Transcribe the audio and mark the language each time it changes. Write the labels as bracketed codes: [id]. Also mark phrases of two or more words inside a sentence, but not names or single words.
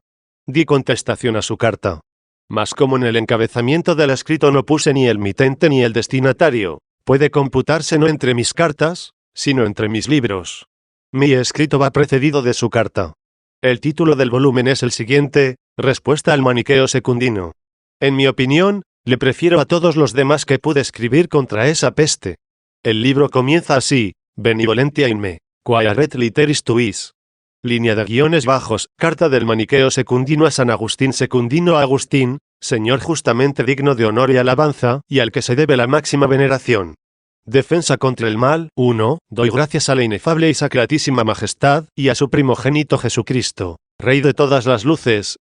[es] Di contestación a su carta. Mas como en el encabezamiento del escrito no puse ni el mitente ni el destinatario, puede computarse no entre mis cartas, sino entre mis libros. Mi escrito va precedido de su carta. El título del volumen es el siguiente: Respuesta al maniqueo secundino. En mi opinión, le prefiero a todos los demás que pude escribir contra esa peste. El libro comienza así: [la] Benevolentia in me, quae ret literis tuis. [es] Línea de guiones bajos, carta del maniqueo secundino a San Agustín secundino a Agustín, señor justamente digno de honor y alabanza, y al que se debe la máxima veneración. Defensa contra el mal. 1. Doy gracias a la inefable y sacratísima majestad, y a su primogénito Jesucristo, Rey de todas las luces.